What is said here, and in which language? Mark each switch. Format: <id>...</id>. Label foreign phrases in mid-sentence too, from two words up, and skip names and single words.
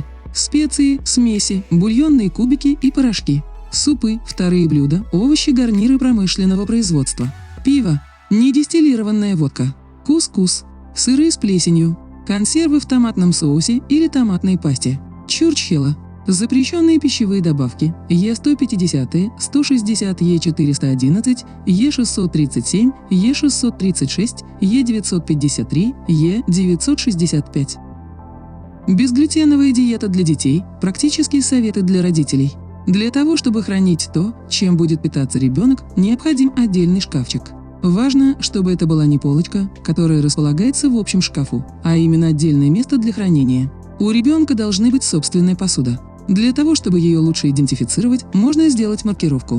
<ru>специи, смеси, бульонные кубики и порошки, супы, вторые блюда, овощи, гарниры промышленного производства, пиво, недистиллированная водка, кускус, сыры с плесенью, консервы в томатном соусе или томатной пасте, чурчхела, запрещенные пищевые добавки Е150, 160, Е411, Е637, Е636, Е953, Е965. Безглютеновая диета для детей – практические советы для родителей. Для того, чтобы хранить то, чем будет питаться ребенок, необходим отдельный шкафчик. Важно, чтобы это была не полочка, которая располагается в общем шкафу, а именно отдельное место для хранения. У ребенка должны быть собственная посуда. Для того, чтобы ее лучше идентифицировать, можно сделать маркировку.</ru>